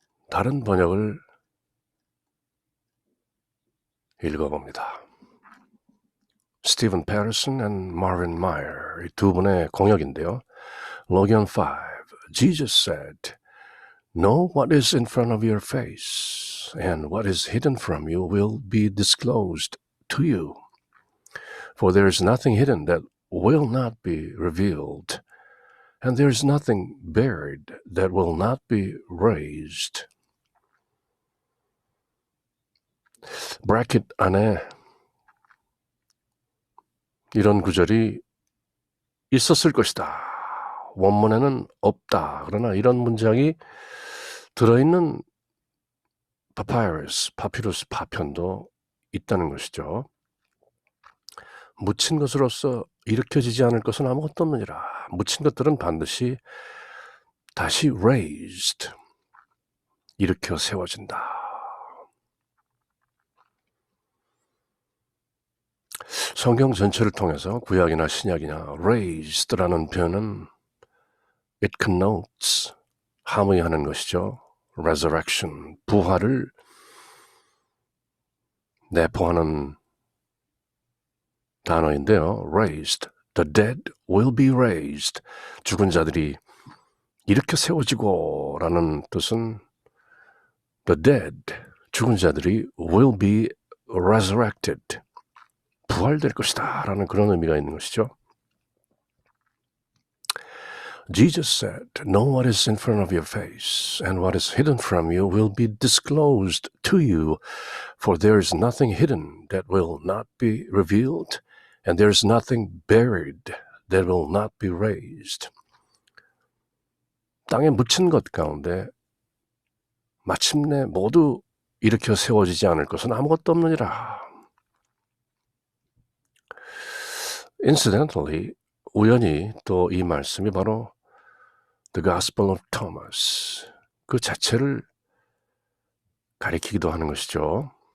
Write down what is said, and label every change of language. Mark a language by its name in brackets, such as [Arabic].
[Korean] 다른 번역을 읽어봅니다. 스티븐 패러슨 and Marvin Meyer, 이 두 분의 공역인데요. [English] Logion 5. Jesus said, "Know what is in front of your face, and what is hidden from you will be disclosed to you. For there is nothing hidden that will not be revealed, and there is nothing buried that will not be raised." [Korean] 브래킷 안에 이런 구절이 있었을 것이다. 원문에는 없다. 그러나 이런 문장이 들어있는 파피루스 파편도 있다는 것이죠. 묻힌 것으로서 일으켜지지 않을 것은 아무것도 없느니라. 묻힌 것들은 반드시 다시 raised, 일으켜 세워진다. 성경 전체를 통해서 구약이나 신약이나 raised라는 표현은 [English] it connotes, [Korean] 함의하는 것이죠. resurrection, 부활을 내포하는 단어인데요. [English] raised, the dead will be raised. [Korean] 죽은 자들이 일으켜 세워지고 라는 뜻은 [English] the dead, [Korean] 죽은 자들이 [English] will be resurrected, [Korean] 부활될 것이다 라는 그런 의미가 있는 것이죠. [English] Jesus said, know what is in front of your face, and what is hidden from you will be disclosed to you, for there is nothing hidden that will not be revealed, and there is nothing buried that will not be raised. [Korean] 땅에 묻힌 것 가운데 마침내 모두 일으켜 세워지지 않을 것은 아무것도 없느니라. [English] Incidentally, [Korean] 우연히 또 이 말씀이 바로 The Gospel of Thomas, 그 자체를 가리키기도 하는 것이죠.